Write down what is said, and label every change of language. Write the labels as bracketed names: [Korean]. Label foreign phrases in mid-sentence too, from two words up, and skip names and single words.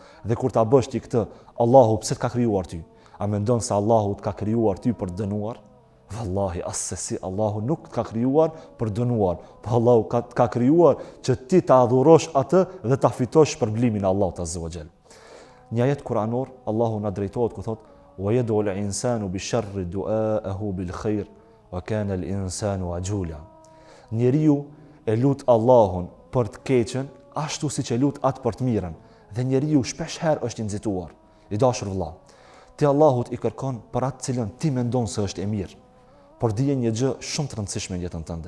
[Albanian] Dhe kur ta bësh ti këtë, Allahu pse të ka krijuar ty? A mendon se Allahu të ka krijuar ty për të dënuar? Wallahi asesi Allahu nuk të ka krijuar për dënuar, por Allahu ka krijuar që ti ta adhurosh atë dhe ta fitosh shpërblimin e Allahut [Arabic] عز وجل. [Albanian] Një ajet kuranor, Allahu na drejtohet ku thotë: [Arabic] وَيَدْعُ الْإِنسَانُ بِالشَّرِّ دُعَاءَهُ بِالْخَيْرِ وَكَانَ الْإِنسَانُ عَجُولًا. [Albanian] Njeriu e lut Allahun për të keqen ashtu siç e lut atë për të mirën, dhe njeriu shpesh herë është i nxituar. I dashur vëlla, ti Allahut i kërkon për atë cilën ti mendon se është e mirë, por dije një gjë shumë të rëndësishme në jetën tënde.